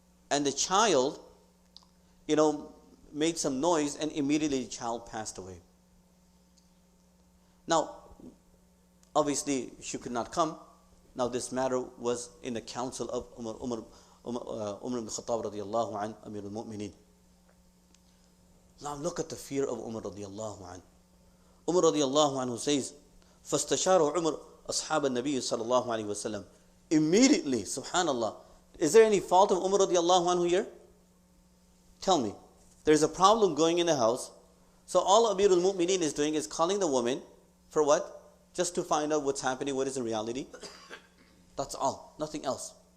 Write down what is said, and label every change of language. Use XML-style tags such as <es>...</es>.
<en>And the child, made some noise, and immediately the child passed away. Now, obviously, she could not come. Now, this matter was in the council of Umar ibn Khattab radiallahu an, Amir al-Mu'mineen. Now, look at the fear of Umar radiallahu an. Umar radiallahu anhu says,</en> <ar>فَاسْتَشَارُ عُمَرْ أَصْحَابَ النَّبِيِّ صَلَى اللَّهُ عَلَيْهِ وَسَلَّمَ.</ar> <en>Immediately, subhanallah. Is there any fault of Umar radiallahu anhu here? Tell me. There's a problem going in the house. So all Amir al-Mu'mineen is doing is calling the woman for what? Just to find out what's happening, what is the reality. That's all. Nothing else.</en>